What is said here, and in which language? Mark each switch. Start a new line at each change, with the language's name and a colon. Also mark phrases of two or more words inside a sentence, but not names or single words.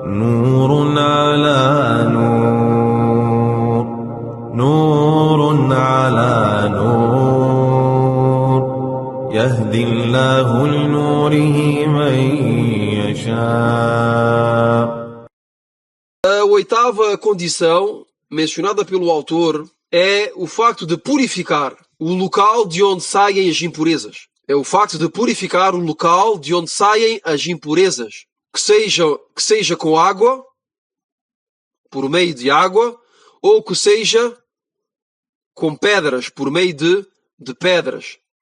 Arabic: نور على نور، نور على نور، يهدي الله لنوره من يشاء.
Portuguese: A oitava condição mencionada pelo autor é o facto de purificar o local de onde saem as impurezas. É o facto de purificar o local de onde saem as impurezas. Que seja com água, por meio de água, ou que seja com pedras, por meio de pedras.